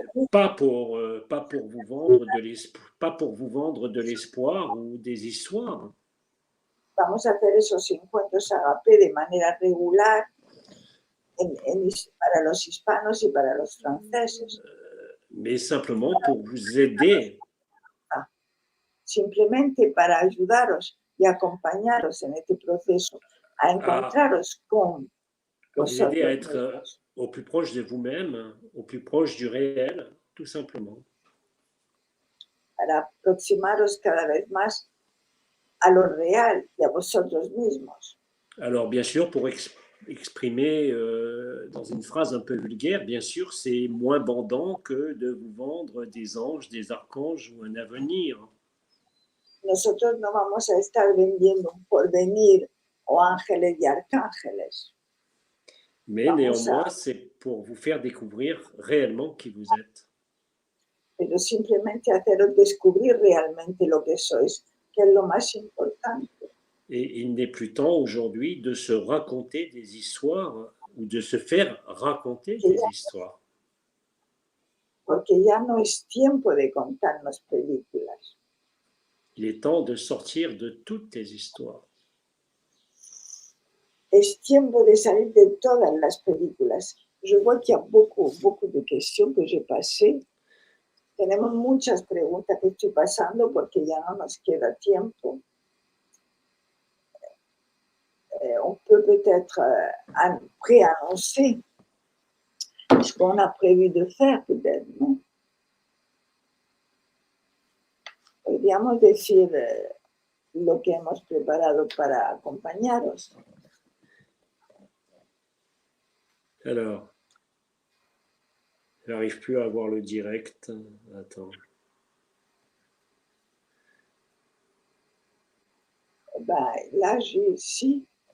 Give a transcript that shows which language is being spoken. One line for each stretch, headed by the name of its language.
French: Pas pour vous vendre de l'espoir ou des histoires.
Spanish: Vamos a hacer esos encuentros agape de manera regular para los hispanos y para los franceses.
French: Mais simplement pour vous aider.
Spanish: Simplemente para ayudaros y acompañaros en este proceso, a encontraros con
French: vous aider à
Spanish: vosotros
French: être au plus proche de vous-même, au plus proche du réel, tout simplement.
Spanish: Para aproximaros cada vez más a lo real y a vosotros mismos.
French: Alors, bien sûr, pour exprimer dans une phrase un peu vulgaire, bien sûr, c'est moins bandant que de vous vendre des anges, des archanges ou un avenir.
Spanish: Nosotros no vamos a estar vendiendo un porvenir o ángeles y arcángeles.
French: Mais néanmoins, c'est pour vous faire découvrir réellement qui vous êtes.
Spanish: Pero simplemente haceros descubrir realmente lo que sois, que es lo más importante.
French: Et il n'est plus temps aujourd'hui de se raconter des histoires ou de se faire raconter des histoires.
Spanish: Porque ya no es tiempo de contarnos películas.
French: Il est temps de sortir de toutes tes histoires.
Spanish: Es tiempo de salir de todas las películas.
French: Je vois qu'il y a beaucoup de questions que j'ai passées.
Spanish: Tenemos muchas preguntas que estoy pasando porque ya no nos queda tiempo.
French: On peut peut-être préannoncer ce qu'on a prévu de faire, peut-être, non?
Spanish: Podríamos decir lo que hemos preparado para acompañaros.
French: Alors, je n'arrive plus à avoir le direct. Attends. Ben, là, j'ai ici.